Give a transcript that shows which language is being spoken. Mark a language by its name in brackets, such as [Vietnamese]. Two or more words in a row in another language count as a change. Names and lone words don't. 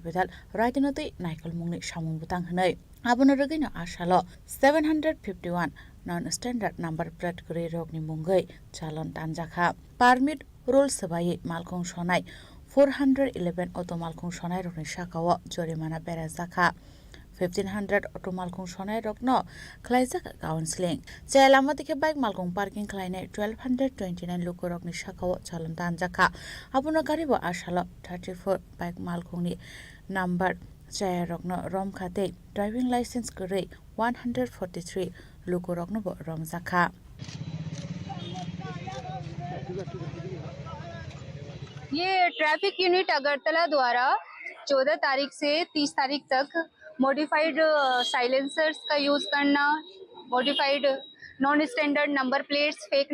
[Kok Borok] bedal raitinote Naikal Mungni Shamung Butang Hanai Abonaragino Ashalo 751 [English] non-standard number plate [Kok Borok] Gure Rogni Mungai Chalon Tanjaka [English] Permit Rules [Kok Borok] Sabai Malkong Shonai 411 Auto Malkong Shonai Rogni Shakawa Jorimana Berazaka 1500 auto malkung shonai rokno khlaijak counseling chailama dike bike malkung parking khlainai 1229 lukorok ni shakao chalon tanjaka abuno garibo ashalo 34 bike malkung ni number chaya rokno rom khate [English] driving license [Kok Borok] gure 143 lukorok no rom jakha [Hindi] ये [English] traffic unit [Hindi] अगरतला द्वारा 14 तारीख से 30 तारीख तक [English] modified silencers [Hindi] का यूज़ करना, [English] modified non standard number plates, fake